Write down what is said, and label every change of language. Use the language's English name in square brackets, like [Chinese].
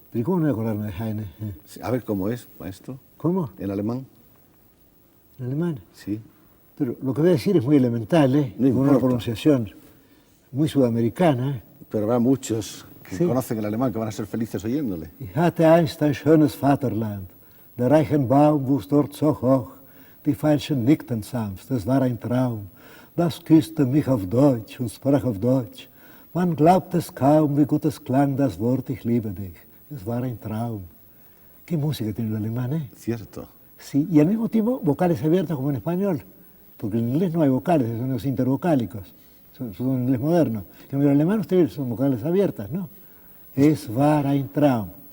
[Spanish] ¿Pero cómo no voy a acordarme de Heine? A ver, ¿cómo es, maestro? ¿Cómo? ¿En alemán? ¿En alemán? Sí. Pero lo que voy a decir es muy elemental, ¿eh? No con una pronunciación muy sudamericana, ¿eh? Pero habrá muchos que conocen el alemán que van a ser felices oyéndole. [German] Ich hatte einst ein schönes Vaterland. Der Reichenbaum wuchs dort so hoch, die Veilchen nickten sanft, es war ein Traum. Das küsste mich auf Deutsch und sprach auf Deutsch. Man glaubt es kaum, wie gut es klang das Wort, ich liebe dich. Es war ein Traum. [Spanish] Qué música tiene el alemán, ¿eh? Cierto. Sí, y al mismo tiempo vocales abiertas como en español, porque en inglés no hay vocales, son los intervocálicos, son en inglés moderno. En el alemán ustedes son vocales abiertas, ¿no? [German] Es war ein Traum.